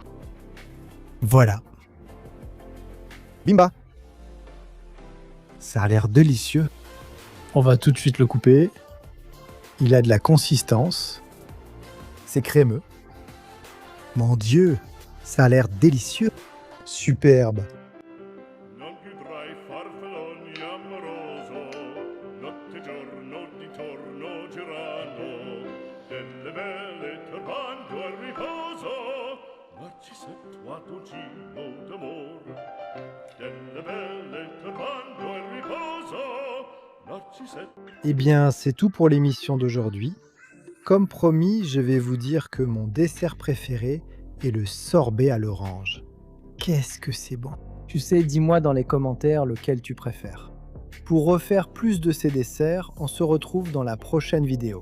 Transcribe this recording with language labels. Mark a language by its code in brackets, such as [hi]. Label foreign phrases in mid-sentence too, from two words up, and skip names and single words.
[fr] Voilà. Bimba. Ça a l'air délicieux. On va tout de suite le couper. Il a de la consistance. C'est crémeux. Mon Dieu, ça a l'air délicieux. Superbe. [it] Non più tra i farfalloni amoroso, notte e giorno di torno girano, delle belle turbando al riposo, Narcisetto a dolcino d'amor. Delle belle turbando al riposo, Narcisetto. [fr] Eh bien, c'est tout pour l'émission d'aujourd'hui. Comme promis, je vais vous dire que mon dessert préféré est le sorbet à l'orange. Qu'est-ce que c'est bon! Tu sais, dis-moi dans les commentaires lequel tu préfères. Pour refaire plus de ces desserts, on se retrouve dans la prochaine vidéo.